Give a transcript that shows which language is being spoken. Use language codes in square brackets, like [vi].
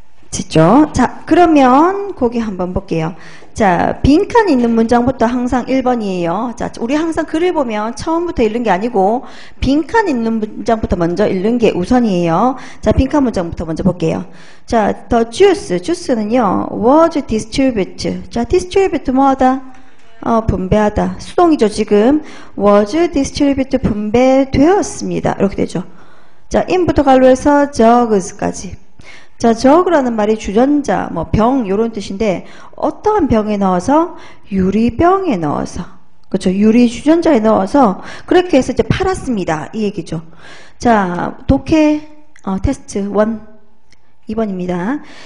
[ko] 됐죠? 자, 그러면 거기 한번 볼게요. 자, 빈칸 있는 문장부터 항상 1번이에요. 자, 우리 항상 글을 보면 처음부터 읽는 게 아니고 빈칸 있는 문장부터 먼저 읽는 게 우선이에요. 자, 빈칸 문장부터 먼저 볼게요. [en] 자, the juice는요, was distributed. [ko] 자, distribute 뭐하다? 분배하다. 수동이죠, 지금. [en] was distributed [ko] 분배되었습니다. 이렇게 되죠. 자, in부터 갈로해서 jugs까지. 자, jug라는 말이 주전자, 병, 요런 뜻인데, 어떠한 병에 넣어서? 유리병에 넣어서. 그렇죠. 유리 주전자에 넣어서, 그렇게 해서 이제 팔았습니다. 이 얘기죠. 자, 독해, 테스트 1, 2번입니다.